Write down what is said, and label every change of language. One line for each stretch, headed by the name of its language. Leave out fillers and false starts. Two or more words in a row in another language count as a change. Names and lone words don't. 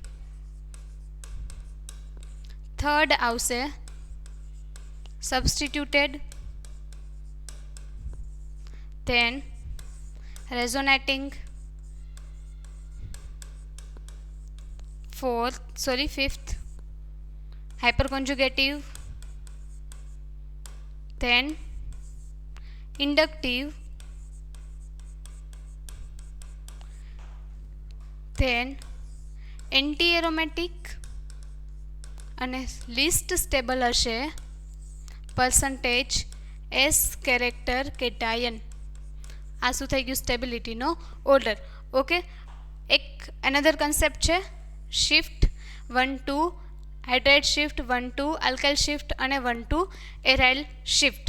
Gujarati: થર્ડ આવશે સબસ્ટિટ્યુટેડ.
English: then resonating. ફિફ્થ hyperconjugative. then inductive. then anti aromatic.
Gujarati: અને
English: least stable
Gujarati: હશે
English: percentage s character cation.
Gujarati: આ શું થઈ ગયું, સ્ટેબિલિટીનો ઓર્ડર. ઓકે, એક
English: another concept
Gujarati: છે
English: shift 1-2, hydride shift 1-2, alkyl shift
Gujarati: અને
English: 1-2 aryl shift.